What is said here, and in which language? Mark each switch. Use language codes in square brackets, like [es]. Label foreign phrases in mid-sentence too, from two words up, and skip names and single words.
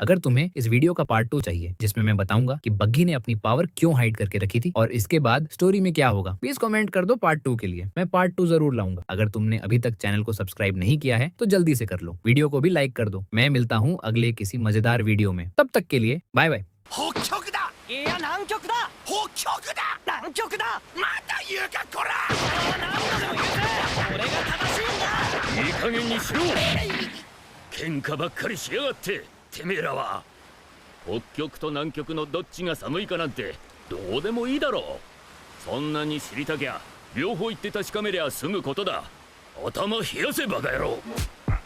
[hi] अगर तुम्हें इस वीडियो का पार्ट 2 चाहिए जिसमें मैं बताऊंगा कि बग्गी ने अपनी पावर क्यों हाइड करके रखी थी और इसके बाद स्टोरी में क्या होगा, [en] please comment [hi] कर दो पार्ट 2 के लिए। मैं पार्ट 2 जरूर लाऊंगा। अगर तुमने अभी तक चैनल को सब्सक्राइब नहीं किया है तो जल्दी से कर लो, वीडियो को भी लाइक कर दो। मैं मिलता हूँ अगले किसी मजेदार वीडियो में, तब तक के लिए [en] bye bye. [ja] いや南極だ北極だ南極だまた言うかこら何度でも言うか俺が正しいんだいい加減にしろ喧嘩ばっかりしやがっててめえらは北極と南極のどっちが寒いかなんてどうでもいいだろうそんなに知りたきゃ両方行って確かめりゃ済むことだ頭冷やせバカ野郎